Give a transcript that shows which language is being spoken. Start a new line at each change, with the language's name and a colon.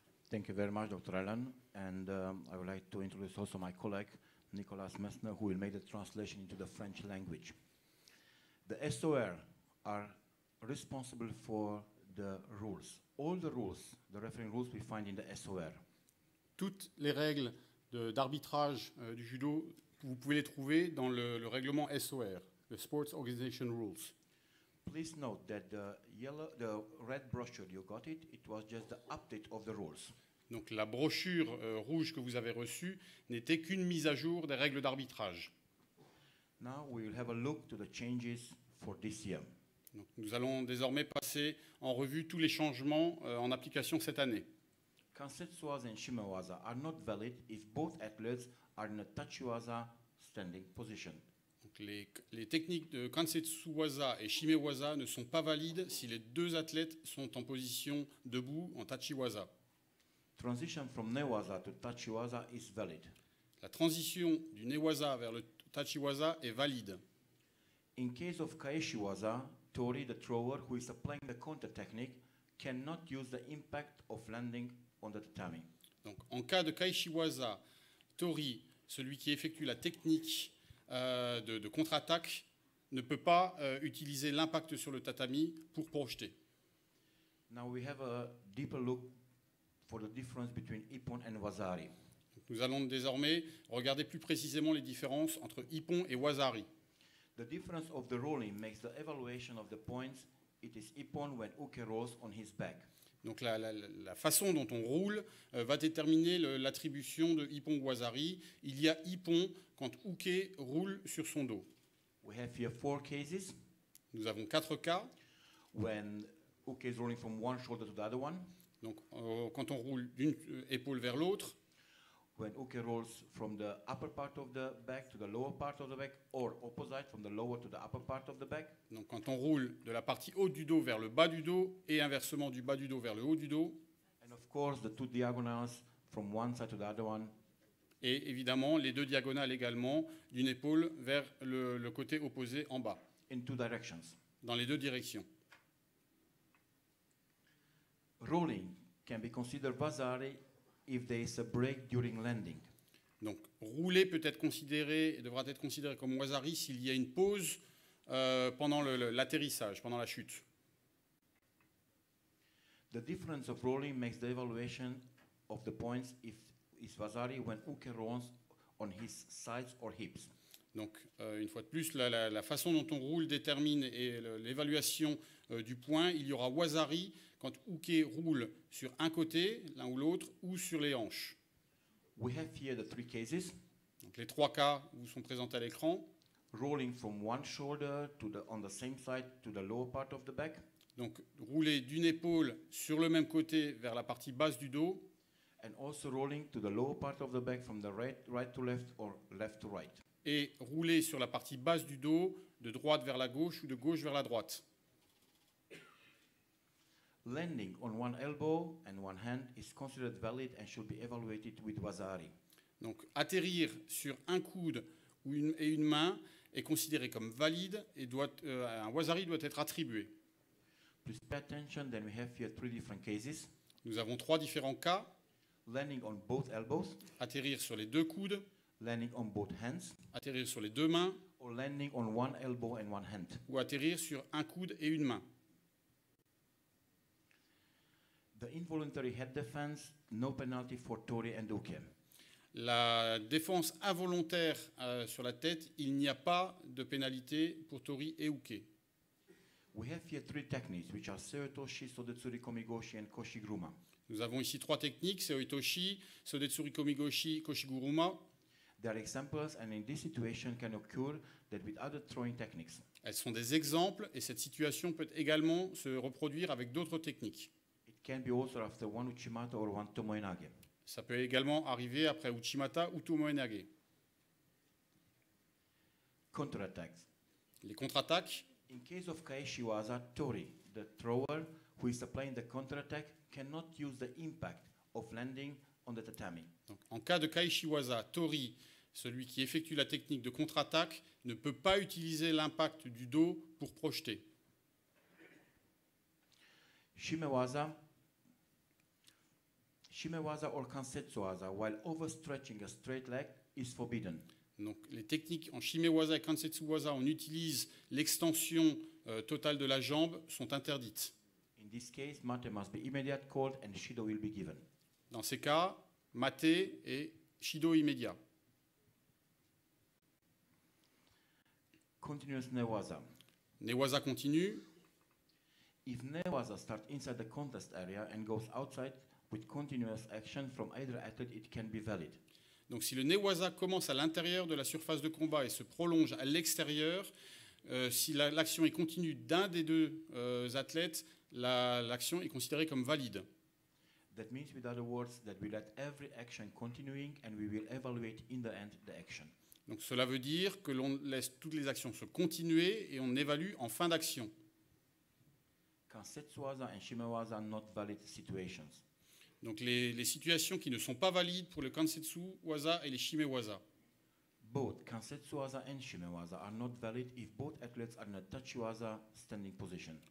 English: Thank you very much, Dr. Allen. And I would like to introduce also my colleague, Nicolas Messner, who will make the translation into the French language. The SOR are responsible for the rules. All the rules, the refereeing rules we find in the SOR.
French: Toutes les règles d'arbitrage du judo, vous pouvez les trouver dans le règlement SOR, le Sports Organization Rules.
English: Please note that the red brochure you got it was just the update of the rules.
French: Donc la brochure rouge que vous avez reçue n'était qu'une mise à jour des règles d'arbitrage.
English: Now we will have a look to the changes for this year.
French: Donc nous allons désormais passer en revue tous les changements en application cette année.
English: Kansetsuwaza and Shimewaza are not valid if both athletes are in a Tachiwaza standing position.
French: Donc les techniques de Kansetsuwaza et Shimewaza ne sont pas valides si les deux athlètes sont en position debout en Tachiwaza.
English: Transition from Newaza to Tachiwaza is valid.
French: La transition du Newaza vers le Tachiwaza est valide.
English: In case of Kaeshiwaza, Tori, the thrower who is applying the counter technique, cannot use the impact of landing on the tatami.
French: Donc, en cas de Kaeshiwaza, Tori, celui qui effectue la technique de contre-attaque, ne peut pas utiliser l'impact sur le tatami pour projeter.
English: Now we have a deeper look for the difference between Ippon and Wazari.
French: Nous allons désormais regarder plus précisément les différences entre Ippon et Wazari.
English: The difference of the rolling makes the evaluation of the points. It is Ippon when Uke rolls on his back.
French: Donc la façon dont on roule va déterminer l'attribution de Ippon ou Wazari. Il y a Ippon quand Uke roule sur son dos.
English: We have here 4 cases.
French: Nous avons 4 cas.
English: When Uke is rolling from one shoulder to the other one.
French: Donc quand on roule d'une épaule vers l'autre.
English: When Uke rolls from the upper part of the back to the lower part of the back, or opposite from the lower to the upper part of the back.
French: Donc quand on roule de la partie haute du dos vers le bas du dos et inversement du bas du dos vers le haut du dos.
English: And of course the 2 diagonals from one side to the other one.
French: Et évidemment les 2 diagonales également d'une épaule vers le côté opposé en bas.
English: In 2 directions.
French: Dans les 2 directions.
English: Rolling can be considered Wazari if there is a break during landing.
French: Donc, rouler peut être considéré, devra être considéré comme Wazari s'il y a une pause pendant l'atterrissage, pendant la chute.
English: The difference of rolling makes the evaluation of the points if is Wazari when Uke rolls on his sides or hips.
French: Donc, une fois de plus, la façon dont on roule détermine l'évaluation du point. Il y aura Wazari quand Uke roule sur un côté, l'un ou l'autre, ou sur les hanches.
English: We have here the 3 cases.
French: Donc, les 3 cas vous sont présentés à l'écran.
English: Rolling from one shoulder to on the same side to the lower part of the back.
French: Donc, rouler d'une épaule sur le même côté vers la partie basse du dos.
English: And also rolling to the lower part of the back from the right to left or left to right.
French: Et rouler sur la partie basse du dos, de droite vers la gauche ou de gauche vers la droite.
English: Landing on one elbow and one hand is considered valid and should be evaluated with Wazari.
French: Donc, atterrir sur un coude et une main est considéré comme valide et un Wazari doit être attribué.
English: Please pay attention, then we have here 3 different cases.
French: Nous avons 3 différents cas.
English: Landing on both elbows.
French: Atterrir sur les 2 coudes.
English: Landing on both hands.
French: Atterrir sur les 2 mains.
English: Or landing on one elbow and one hand.
French: Ou atterrir sur un coude et une main.
English: The involuntary head defense, no penalty for Tori and Uke.
French: La défense involontaire sur la tête, il n'y a pas de pénalité pour Tori et Uke.
English: We have here 3 techniques, which are Seotoshi, Sodetsuri Komigoshi, and Koshiguruma.
French: Nous avons ici 3 techniques, Seoitoshi, Sodetsuri Komigoshi, Koshiguruma.
English: They are examples, and in this situation can occur that with other throwing techniques.
French: Elles sont des exemples, et cette situation peut également se reproduire avec d'autres techniques.
English: It can be also after one Uchimata or one Tomoenage.
French: Ça peut également arriver après Uchimata ou Tomoenage.
English: Counterattacks.
French: Les contre-attaques.
English: In case of Kaeshiwaza, Tori, the thrower who is applying the counterattack, cannot use the impact of landing on the tatami.
French: Donc, en cas de Kaeshiwaza, Tori, celui qui effectue la technique de contre-attaque, ne peut pas utiliser l'impact du dos pour projeter.
English: Shimewaza or Kansetsuwaza, while overstretching a straight leg, is forbidden.
French: Donc les techniques en Shimewaza et Kansetsuwaza, on utilise l'extension totale de la jambe, sont interdites.
English: In this case, mate must be immediate called and shido will be given.
French: Dans ces cas, mate et shido immédiat.
English: Continuous newaza.
French: Newaza continue.
English: If newaza starts inside the contest area and goes outside with continuous action from either athlete, it can be valid.
French: Donc si le newaza commence à l'intérieur de la surface de combat et se prolonge à l'extérieur, si l'action est continue d'un des deux athlètes, l'action est considérée comme valide.
English: That means, with other words, that we let every action continuing and we will evaluate in the end the action.
French: Donc cela veut dire que l'on laisse toutes les actions se continuer et on évalue en fin d'action.
English: Kansetsuwaza and shimewaza are not valid situations.
French: Donc les situations qui ne sont pas valides pour le Kansetsuwaza et les Shimewaza.
English: Both Kansetsuwaza and shimewaza are not valid if both athletes are in a tachiwaza standing position.